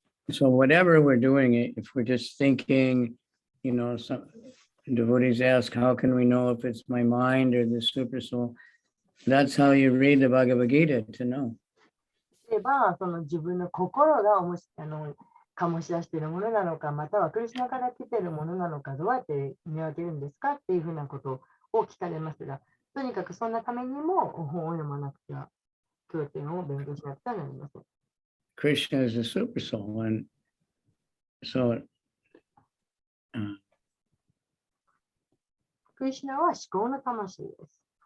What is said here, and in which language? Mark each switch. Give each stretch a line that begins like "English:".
English: So whatever we're doing, if we're just thinking, some devotees ask, how can we know if it's my mind or the super soul? That's how you read the Bhagavad Gita to know.
Japanese: 例えば、その自分の心が醸し出しているものなのか、またはクリシュナから来ているものなのか、どうやって見分けるんですかっていうふうなことを聞かれますが、とにかくそんなためにも本を読まなくては、経典を勉強しなくてはなりません。
English: Krishna is a super soul, and so
Japanese: クリシュナは思考の魂です。